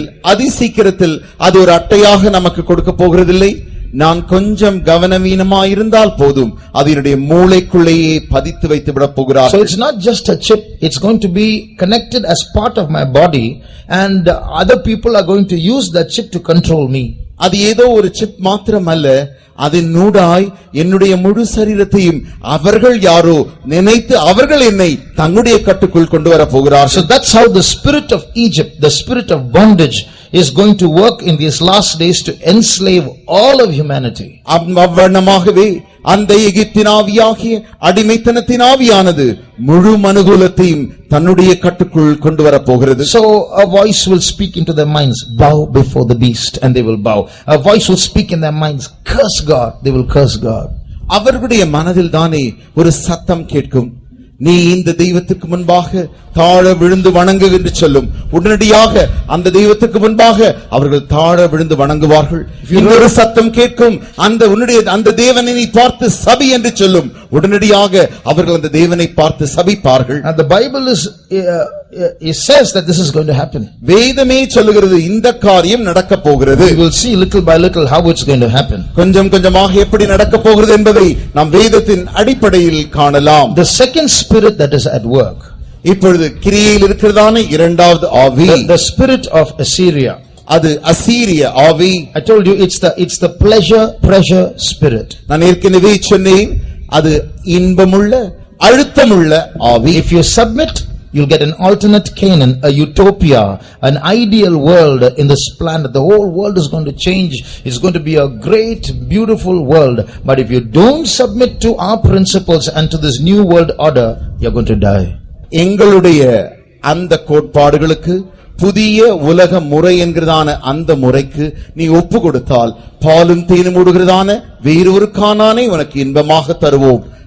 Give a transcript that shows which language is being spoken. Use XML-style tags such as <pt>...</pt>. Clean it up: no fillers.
<ta>அதிசீக்கிரத்தில் அது ஒரு அட்டையாக நமக்கு கொடுக்க போகிறதில்லை. நான் கொஞ்சம் கவனமீனமாயிருந்தால் போதும் அதனுடைய மூளைக்குள்ளேயே பதித்து வைத்து விட போகிறார்.</ta> <en>So it's not just a chip, it's going to be connected as part of my body and other people are going to use that chip to control me.</en> <ta>அது ஏதோ ஒரு சிப் மாத்திரமல்ல, அதன் நூடாய் என்னுடைய முழு சரீரத்தையும் அவர்கள் யாரோ நினைத்து அவர்கள் என்னை தங்களுடைய கட்டுக்குள் கொண்டு வர போகிறார்.</ta> <en>So that's how the spirit of Egypt, the spirit of bondage is going to work in these last days to enslave all of humanity.</en> <ta>அவ்வண்ணமாகவே அந்த எகிப்தின் ஆவியாகிய அடிமைத்தனத்தின் ஆவியானது முழு மனுகுலத்தையும் தன்னுடைய கட்டுக்குள் கொண்டு வர போகிறது.</ta> <en>So a voice will speak into their minds, bow before the beast, and they will bow. A voice will speak in their minds, curse God, they will curse God.</en> <ta>அவர்களுடைய மனதில் தானே ஒரு சத்தம் கேட்கும், நீ இந்த தெய்வத்துக்கு முன்பாக தாழ விழுந்து வணங்கு என்று சொல்லும். உடனடியாக அந்த தெய்வத்துக்கு முன்பாக அவர்கள் தாழ விழுந்து வணங்குவார்கள். இன்னொரு சத்தம் கேட்கும், அந்த தேவனை நீ பார்த்து சபி என்று சொல்லும். உடனடியாக அவர்கள் அந்த தேவனை பார்த்து சபிப்பார்கள்.</ta> <en>And the Bible it says that this is going to happen.</en> <ta>வேதமே சொல்லுகிறது இந்த காரியம் நடக்க போகிறது.</ta> <en>We will see little by little how it's going to happen.</en> <ta>கொஞ்சம் கொஞ்சமாக எப்படி நடக்க போகிறது என்பதை நாம் வேதத்தின் அடிப்படையில் காணலாம்.</ta> <en>The second spirit that is at work,</en> <ta>இப்பொழுது கிரியையில் இருக்கிறதான இரண்டாவது ஆவி,</ta> <en>the spirit of Assyria.</en> <ta>அது அசீரிய ஆவி.</ta> <en>I told you it's the pressure spirit.</en> <ta>நான் ஏற்கனவே சொன்னேன், அது இன்பமுள்ள அழுத்தமுள்ள ஆவி.</ta> <en>If you submit, you'll get an alternate Canaan, a utopia, an ideal world in this planet. The whole world is going to change. It's going to be a great, beautiful world. But if you don't submit to our principles and to this new world order, you're going to die.</en> <ta>எங்களுடைய அந்த கோட்பாடுகளுக்கு, புதிய உலக முறை என்கிறதான அந்த முறைக்கு நீ ஒப்பு கொடுத்தால் பாலும் தேனும் ஓடுகிறதான வேறொரு கானானை உனக்கு இன்பமாக தருவோம்.</ta>